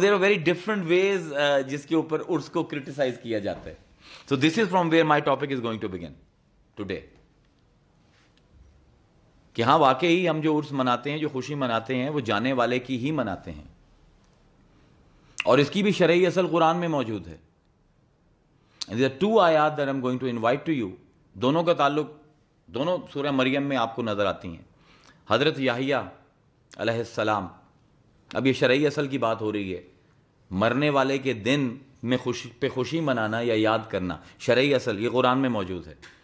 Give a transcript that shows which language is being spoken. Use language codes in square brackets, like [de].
[en] there are very different ways [ur] جس کے اوپر عرس کو کرٹیسائز کیا جاتا ہے. [en] So this is from where my topic is going to begin today. [ur] کہ ہاں واقعی ہم جو عرس مناتے ہیں، جو خوشی مناتے ہیں، وہ جانے والے کی ہی مناتے ہیں، اور اس کی بھی شرعی اصل قرآن میں موجود ہے. [en] And there are two آیات that I'm going to invite to you. [ur] دونوں کا تعلق دونوں سورہ مریم میں آپ کو نظر آتی ہیں. حضرت یحییٰ علیہ السلام، اب یہ شرعی اصل کی بات ہو رہی ہے، مرنے والے کے دن میں خوشی منانا یا یاد کرنا، شرعی اصل یہ قرآن میں موجود ہے.